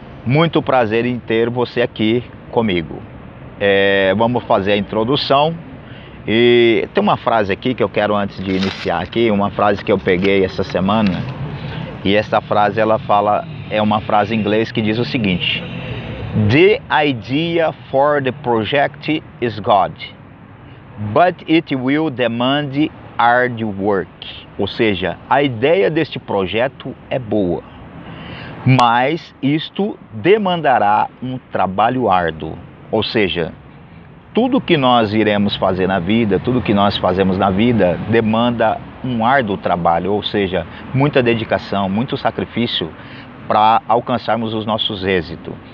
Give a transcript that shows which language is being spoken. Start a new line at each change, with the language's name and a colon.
Portuguese: Muito prazer em ter você aqui comigo. Vamos fazer a introdução. E tem uma frase aqui que eu quero, antes de iniciar aqui, uma frase que eu peguei essa semana. E essa frase, ela fala, é uma frase em inglês que diz o seguinte:
English: The idea for the project is good, but it will demand hard work.
Portuguese: Ou seja, a ideia deste projeto é boa, mas isto demandará um trabalho árduo. Ou seja, tudo que nós iremos fazer na vida, tudo que nós fazemos na vida demanda um árduo trabalho, ou seja, muita dedicação, muito sacrifício para alcançarmos os nossos êxitos.